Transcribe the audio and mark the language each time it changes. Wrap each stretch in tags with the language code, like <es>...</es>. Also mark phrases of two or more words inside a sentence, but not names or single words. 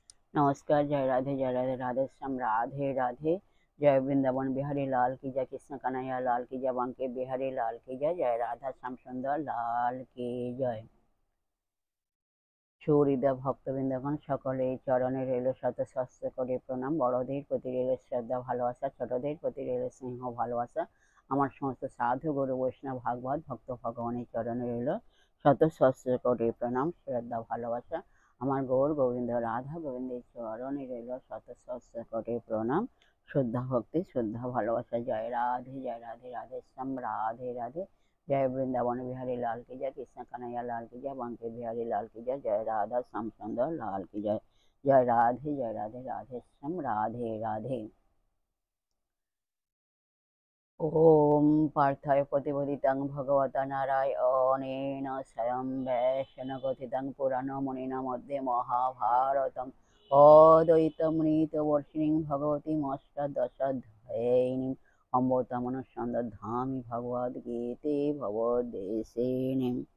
<hi>नमस्कार। जय राधे राधे श्याम राधे राधे। जय वृंदावन बिहारी लाल की जय, कृष्ण कन्हैया लाल की जय, बांके बिहारी लाल की जय, जय राधा श्याम सुंदर लाल की जय।</hi> <bn>সুহৃদয় ভক্তবৃন্দগণ সকলের চরণে রইল শত সহস্র কোটি প্রণাম। বড়দের প্রতি রইল শ্রদ্ধা ভালোবাসা, ছোটদের প্রতি রইল স্নেহ ভালোবাসা। আমার সমস্ত সাধু গুরু বৈষ্ণব ভাগবত ভক্ত ভগবানের চরণে রইল শত সহস্র কোটি প্রণাম, শ্রদ্ধা ভালোবাসা। আমার গৌর গোবিন্দ রাধা গোবিন্দের চরণে রইল শত সহস্র কোটি প্রণাম, শ্রদ্ধা ভক্তি, শ্রদ্ধা ভালোবাসা। জয় রাধে রাধে শ্যাম রাধে রাধে।</bn> <hi>जय वृंदावन बिहारी लाल की जय, कृष्ण कन्हैया लाल की जय, बांके बिहारी लाल की जय, जय राधा श्याम सुंदर लाल की जय। जय राधे राधे श्याम राधे राधे।</hi> <sa>ओम पार्थाय प्रतिपदितं भगवता नारायणेन स्वयं वैष्णवकथितं पुराणमुनिना मध्ये महाभारतम् अद्वैतमृतवर्षिणीं भगवतीमष्टादशाध्यायिनीं अमृतमनुसन्धामि भगवद्गीते भवद्देशिनीम्।</sa>